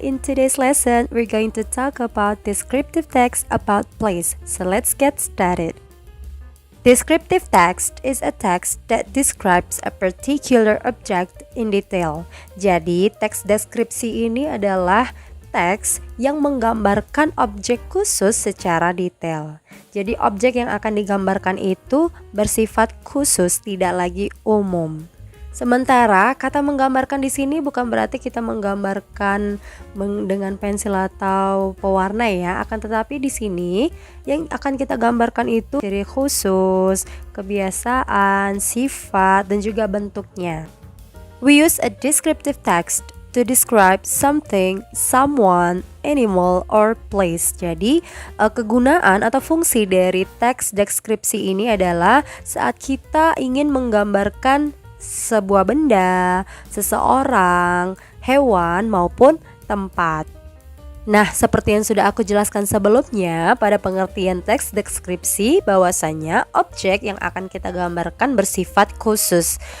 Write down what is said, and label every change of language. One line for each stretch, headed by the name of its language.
English: In today's lesson, we're going to talk about descriptive text about place. So let's get started. Descriptive text is a text that describes a particular object in detail.
Indonesian: Jadi, teks deskripsi ini adalah teks yang menggambarkan objek khusus secara detail. Jadi, objek yang akan digambarkan itu bersifat khusus, tidak lagi umum. Sementara kata menggambarkan di sini bukan berarti kita menggambarkan dengan pensil atau pewarna ya, akan tetapi di sini yang akan kita gambarkan itu ciri khusus, kebiasaan, sifat, dan juga bentuknya.
English: We use a descriptive text to describe something, someone, animal, or place.
Indonesian: Jadi, kegunaan atau fungsi dari teks deskripsi ini adalah saat kita ingin menggambarkan sebuah benda, seseorang, hewan, maupun tempat. Nah, seperti yang sudah aku jelaskan sebelumnya pada pengertian teks deskripsi, bahwasanya objek yang akan kita gambarkan bersifat khusus.